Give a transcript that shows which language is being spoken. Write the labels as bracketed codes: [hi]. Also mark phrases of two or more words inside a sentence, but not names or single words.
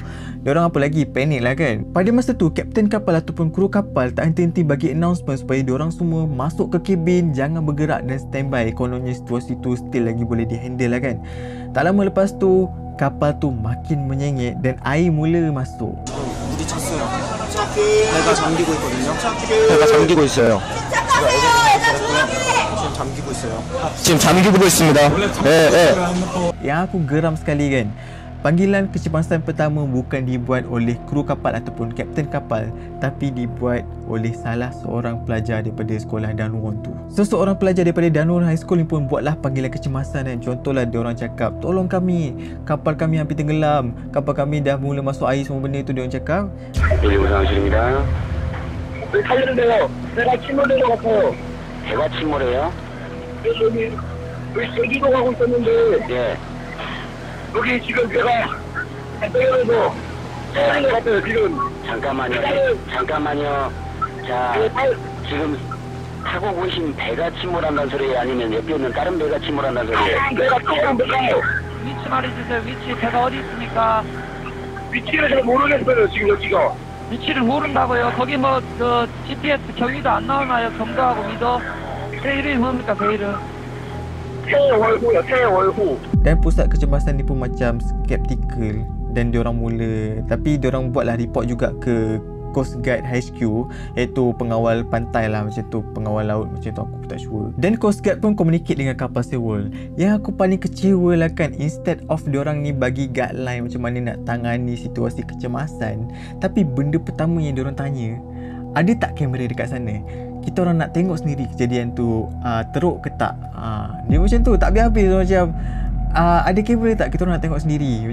[ms] Diorang apa lagi, panik lah kan. Pada masa tu kapten kapal ataupun kru kapal tak henti-henti bagi announcement supaya diorang semua masuk ke kabin, jangan bergerak dan standby. Kononnya situasi tu still lagi boleh dihandle lah kan. Tak lama lepas tu kapal tu makin menyengit dan air mula masuk. [ko] 배가 잠기고 있거든요. 배가 잠기고 있어요. 지금 잠기고 있어요. 지금 잠기고 있습니다. Yang aku geram sekali kan, panggilan kecemasan pertama bukan dibuat oleh kru kapal ataupun kapten kapal, tapi dibuat oleh salah seorang pelajar daripada sekolah Dunwon tu. Seseorang pelajar daripada Dunwon High School ni pun buatlah panggilan kecemasan dan contohlah diorang cakap, tolong kami, kapal kami hampir tenggelam, kapal kami dah mula masuk air, semua benda tu diorang cakap. 여기 우상실입니다. 왜 살려는데요? 배가 침몰된 것 같아요. 배가 침몰해요? 여기 제주도 가고 있었는데 예. 여기 지금 배가 떨어져서 떨어진 것 같아요 지금. 잠깐만요. 자, 지금 타고 보신 배가 침몰한다는 소리예요? 아니면 옆에 있는 다른 배가 침몰한다는 소리예요? 배가 조금 배가요. 위치 말해주세요. 위치 배가 어디 있습니까? 위치를 잘 모르겠어요 지금 여기가. 위치를 모른다고요? 거기 뭐 GPS 경위도 안 나오나요? 경도하고 미더? 배 이름이 뭡니까? 배 이름? 태월호요 태월호. [ms] Dan pusat kecemasan ni pun macam skeptical dan diorang mula, tapi diorang buatlah report juga ke Coast Guard HQ, iaitu pengawal pantai lah macam tu, pengawal laut macam tu, aku pun tak sure. Dan Coast Guard pun communicate dengan kapal Sewol. Yang aku paling kecewa lah kan, [en] instead of [ms] diorang ni bagi guideline macam mana nak tangani situasi kecemasan, tapi benda pertama yang diorang tanya, ada tak kamera dekat sana? Kita orang nak tengok sendiri kejadian tu teruk ke tak. Dia macam tu, tak habis-habis macam ada kamera tak, kita orang nak tengok sendiri.